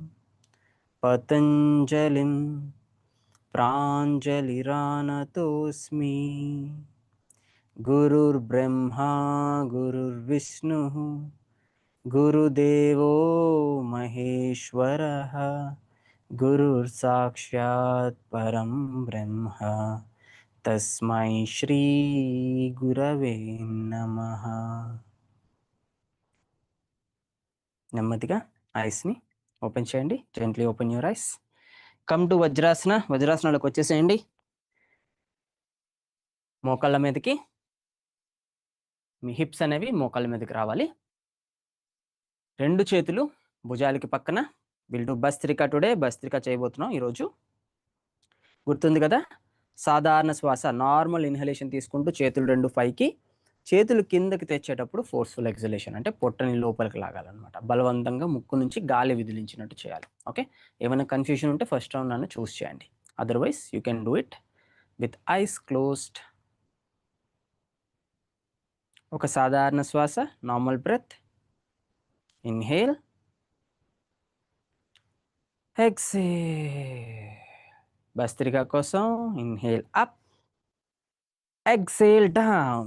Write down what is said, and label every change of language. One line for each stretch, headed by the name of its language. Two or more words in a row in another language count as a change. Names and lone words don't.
Sanskrit: पतञ्जलिं प्राञ्जलिरानतोऽस्मि गुरुर्ब्रह्मा गुरुर्विष्णुः गुरुदेवो महेश्वरः गुरुर्साक्षात् परं ब्रह्म तस्मै श्री गुरवे नमः.
Telugu: నెమ్మదిగా
English: eyesని open
Telugu: చేయండి.
English: gently open your eyes. come to వజ్రాసన.
Telugu: వజ్రాసనలోకి వచ్చేసేయండి. మోకాళ్ళ మీదకి మీ హిప్స్ అనేవి మోకాళ్ళ మీదకి రావాలి. 2 చేతులు భుజాలకి పక్కన.
English: will do bhastrika today.
Telugu: భస్త్రిక చేయబోతున్నాం ఈరోజు. గుర్తుంది కదా! సాధారణ శ్వాస
English: normal inhalation
Telugu: తీసుకుంటూ చేతులు 2 పైకి, చేతులు కిందకి తెచ్చేటప్పుడు
English: forceful exhalation
Telugu: అంటే పొట్టని లోపలికి లాగాలనమాట. బలవంతంగా ముక్కు నుంచి గాలి విదిలించినట్టు చేయాలి. ఓకే. ఏమైనా కన్‌ఫ్యూజన్ ఉంటే
English: first round
Telugu: నన్ను చూస్ చేయండి.
English: otherwise you can do it with eyes closed.
Telugu: ఒక సాధారణ శ్వాస
English: normal breath. inhale, exhale.
Telugu: భస్త్రిక కోసం
English: inhale up, exhale down.